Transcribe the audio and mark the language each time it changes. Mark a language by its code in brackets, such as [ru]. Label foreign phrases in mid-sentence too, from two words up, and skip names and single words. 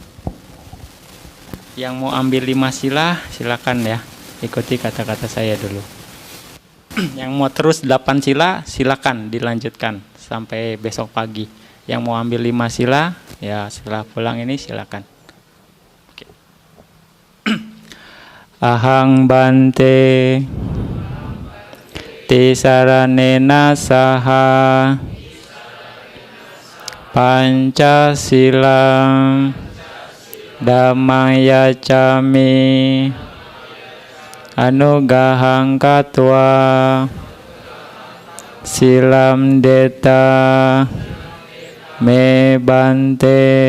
[id] Yang mau ambil 5 sila silakan ya. Ikuti kata-kata saya dulu. Yang mau terus 8 sila silakan dilanjutkan sampai besok pagi. Yang mau ambil 5 sila ya setelah pulang ini silakan. [pi] Ahang Bante Tisaranena saha Pancasilam Dhammaya cami Anugahang katwa Silam deta Me Bante